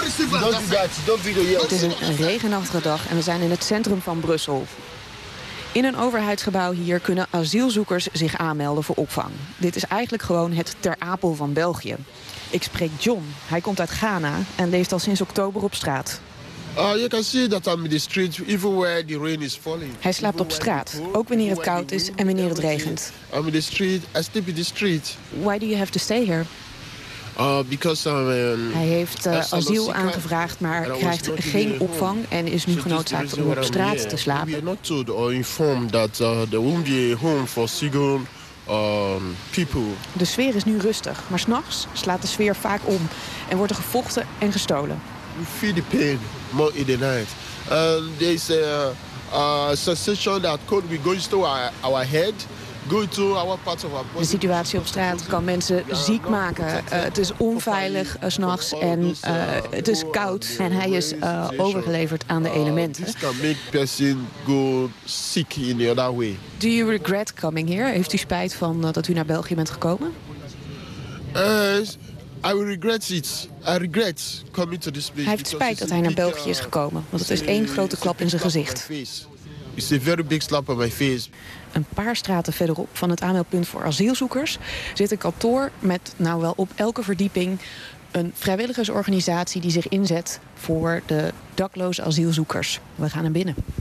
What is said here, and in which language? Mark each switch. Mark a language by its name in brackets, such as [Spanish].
[Dutch] Het is een regenachtige dag en we zijn in het centrum van Brussel. In een overheidsgebouw hier kunnen asielzoekers zich aanmelden voor opvang. Dit is eigenlijk gewoon het Ter Apel van België. Ik spreek John. Hij komt uit Ghana en leeft al sinds oktober op straat. [English] You can see that I'm in the street, even where the rain is falling. [Dutch] Hij slaapt op straat, ook wanneer het koud is en wanneer het regent. [English] I'm in the street. I sleep in the street. Why do you have to stay here? [Dutch] Hij heeft asiel aangevraagd, maar krijgt geen opvang en is nu genoodzaakt om op straat te slapen. [English] We are not told or informed that there won't be a home for single people. [Dutch] De sfeer is nu rustig, maar 's nachts slaat de sfeer vaak om en wordt er gevochten en gestolen. [English] We feel the pain more in the night. There is a sensation that could be going to our head. [Dutch] De situatie op straat kan mensen ziek maken. Het is onveilig 's nachts en het is koud. En hij is overgeleverd aan de elementen. [English] This can make person go sick in the other way. Do you regret coming here? [Dutch] Heeft u spijt van dat u naar België bent gekomen? [English] I will regret it. I regret coming to this place. [Dutch] Hij heeft spijt dat hij naar België is gekomen, want het is één grote klap in zijn gezicht. [English] It's a very big slap on my face. [Dutch] Een paar straten verderop van het aanmeldpunt voor asielzoekers zit een kantoor met nou wel op elke verdieping een vrijwilligersorganisatie die zich inzet voor de dakloze asielzoekers. We gaan naar binnen.